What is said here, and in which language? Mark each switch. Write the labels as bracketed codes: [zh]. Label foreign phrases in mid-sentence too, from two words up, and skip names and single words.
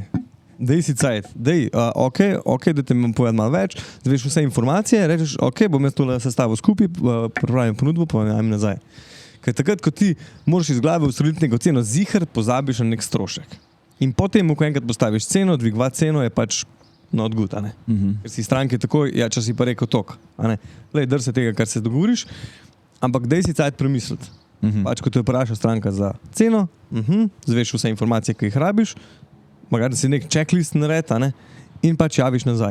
[sl] Dej si cajt, ok, da te imam povedati malo več, zveš vse informacije, rečeš, ok, bom jaz tole sestavil skupaj, pripravim ponudbo, pa najmi nazaj. Ker takrat, ko ti moraš iz glave ustreliti neko ceno, ziher pozabiš na nek strošek. In potem, ko enkrat postaviš ceno, dvigovati ceno je pač [en] not good, [sl] a ne? Ker si stranke takoj, ja, če si pa rekel tok, a ne? Lej, drž se tega, kar se dogovoriš, ampak dej si cajt premisliti. Pač, ko te vpraša stranka za ceno, zveš vse informacije, ki jih rabiš, magari si nek checklist nared, a ne? In pač javiš nazaj.